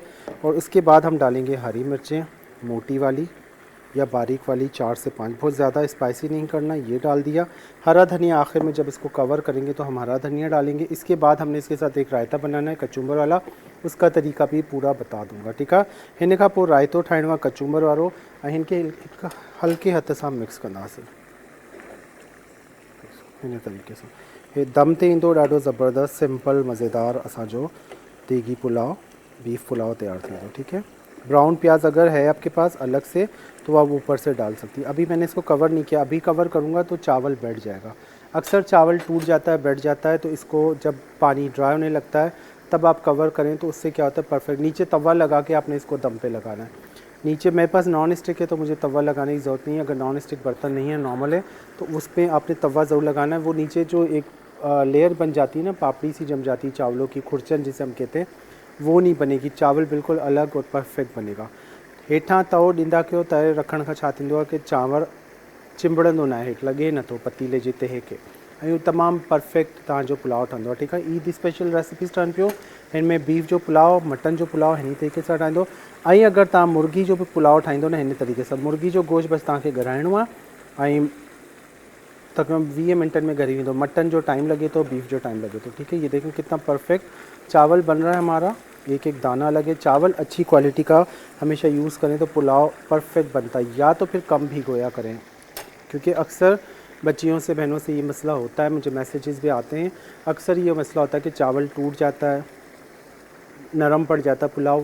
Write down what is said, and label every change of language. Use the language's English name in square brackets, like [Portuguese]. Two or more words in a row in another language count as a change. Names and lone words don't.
[Urdu] اور اس کے بعد ہم ڈالیں گے ہری مرچیں، موٹی والی یا باریک والی 4 سے 5، بہت زیادہ اسپائسی نہیں کرنا، یہ ڈال دیا. ہرا دھنیا آخر میں جب اس کو کور کریں گے تو ہم ہرا دھنیا ڈالیں گے. اس کے بعد ہم نے اس کے ساتھ ایک رائتہ بنانا ہے کچومر والا، اس کا طریقہ بھی پورا بتا دوں گا، ٹھیک ہے. [Sindhi] हिन खां पोइ रायतो ठाहिणो आहे कचुम्बर वारो, ऐं हिनखे हल्के हथ सां मिक्स कंदासीं हिन तरीक़े सां। हे दम ते ईंदो, ॾाढो ज़बरदस्त सिंपल मज़ेदार असांजो देगी पुलाव, बीफ पुलाव तैयार थींदो, [Urdu] ٹھیک ہے. براؤن پیاز اگر ہے آپ کے پاس الگ سے تو آپ اوپر سے ڈال سکتی ہے. ابھی میں نے اس کو کور نہیں کیا، ابھی کور کروں گا تو چاول بیٹھ جائے گا. اکثر چاول ٹوٹ جاتا ہے، بیٹھ جاتا ہے، تو اس کو جب پانی ڈرائی ہونے لگتا ہے تب آپ کور کریں تو اس سے کیا ہوتا ہے پرفیکٹ. نیچے توا لگا کے آپ نے اس کو دم پہ لگانا ہے۔ نیچے میرے پاس [English] non stick [Urdu] ہے تو مجھے توا لگانے کی ضرورت نہیں ہے. اگر [English] non stick [Urdu] برتن نہیں ہے، نارمل ہے، تو اس پر آپ نے توا ضرور لگانا ہے. وہ نیچے جو ایک لیئر بن جاتی ہے نا، پاپڑی سی جم جاتی ہے چاولوں کی، کھرچن جسے ہم کہتے ہیں، وہ نہیں بنے گی. چاول بالکل الگ اور پرفیکٹ بنے گا. [Sindhi] हेठां तओ ॾींदा कयो, तए रखण खां छा थींदो आहे कि चांवर चिंबड़ंदो न आहे, हेठि लॻे नथो पतीले जे तहे खे, ऐं इहो तमामु परफेक्ट तव्हांजो पुलाव ठहंदो आहे, ठीकु आहे। ईद [English] special recipes [Sindhi] ठहनि पियो, हिन में बीफ जो पुलाव, मटन जो पुलाव हिन तरीक़े सां ठहंदो। ऐं अगरि तव्हां मुर्गी जो बि पुलाव ठाहींदो न हिन तरीक़े सां, मुर्गी जो गोश्त बसि तव्हांखे ॻराइणो आहे ऐं तक़रीबन 20 मिनटनि में ॻरी वेंदो। मटन जो टाइम लगे तो, बीफ जो टाइम लगे तो, [Urdu] ٹھیک ہے۔ یہ دیکھیں کتنا پرفیکٹ چاول بن رہا ہے ہمارا، ایک ایک دانہ لگے. چاول اچھی کوالٹی کا ہمیشہ یوز کریں تو پلاؤ پرفیکٹ بنتا ہے، یا تو پھر کم بھگویا کریں، کیونکہ اکثر بچیوں سے، بہنوں سے یہ مسئلہ ہوتا ہے، مجھے میسجز بھی آتے ہیں، اکثر یہ مسئلہ ہوتا ہے کہ چاول ٹوٹ جاتا ہے، نرم پڑ جاتا ہے پلاؤ.